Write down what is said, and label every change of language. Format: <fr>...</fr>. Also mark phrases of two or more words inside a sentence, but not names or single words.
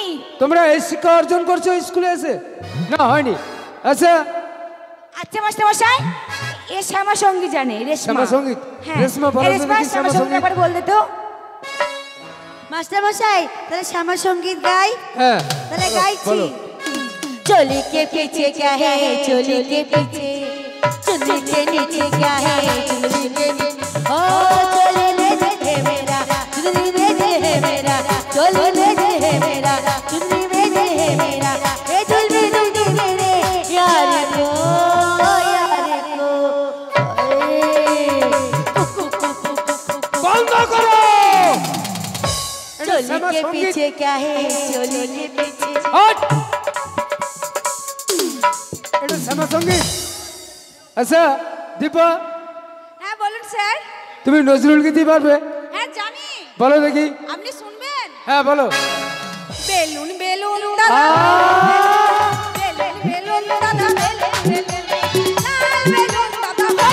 <bn>তোমরা এই শিক্ষা অর্জন করছো স্কুলে এসে? না, হয়নি। আচ্ছা, আচ্ছা মাস্টার মশাই, এ শ্যামা সঙ্গীত জানে, রেশমা। শ্যামা সঙ্গীত? হ্যাঁ, রেশমা, বলো তো রেশমা দেখি শ্যামা শ্যামা সঙ্গীত সঙ্গীত। একবার বললে তো। মাস্টার মশাই তাহলে শ্যামা সঙ্গীত গাই। হ্যাঁ, তাহলে গাইছি। বলো।</bn> <hi>चोली के पीछे क्या है, चोली के पीछे, चुन्नी के नीचे क्या है, चुन्नी के नीचे, ओ चोली ले दे मेरा, चुन्नी ले दे मेरा, चोली ले दे मेरा, चुन्नी ले दे मेरा, ए चुन्नी ले दे मेरे यार को,</hi> <bn>বন্ধ করো।</bn> <hi>चोली के पीछे क्या है, चोली के पीछे।</hi> <bn>হট! এটা শ্যামা সঙ্গীত। আচ্ছা দীপা, হ্যাঁ বলুন স্যার। তুমি নজরুল গীতি পারবে? হ্যাঁ জানি। বলো দেখি। আপনি শুনবেন? হ্যাঁ, বলো। বেলুন বেলুন দাদা, বেলুন বেলুন দাদা, বেলুন বেলুন, লাল বেলুন দাদা,</bn>